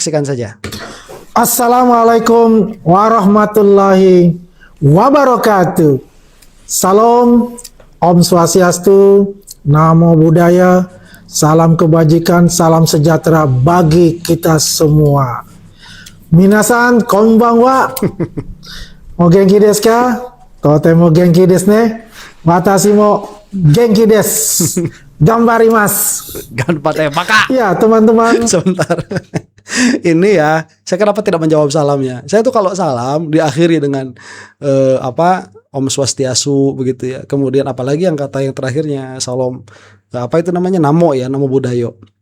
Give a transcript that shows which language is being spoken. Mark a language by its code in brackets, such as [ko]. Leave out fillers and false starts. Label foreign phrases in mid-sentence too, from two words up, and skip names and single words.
[id] Kita saksikan saja. [ar] السلام عليكم ورحمة الله وبركاته. [id] Salam, [ban] Om Swastiastu, [pi] Namo Buddhaya, [id] salam kebajikan, salam sejahtera bagi kita semua. [ja] 皆さんこんばんは。お元気ですか? とても元気ですね。私も元気です. 頑張ります. Ganpate maka. [id] Ya, teman-teman. Sebentar. Ini ya, saya kenapa tidak menjawab salamnya? Saya tuh kalau salam diakhiri dengan [ban] Om Swastiastu [id] begitu ya. Kemudian apalagi yang kata yang terakhirnya salam, apa itu namanya, namo ya, [pi] namo budayo.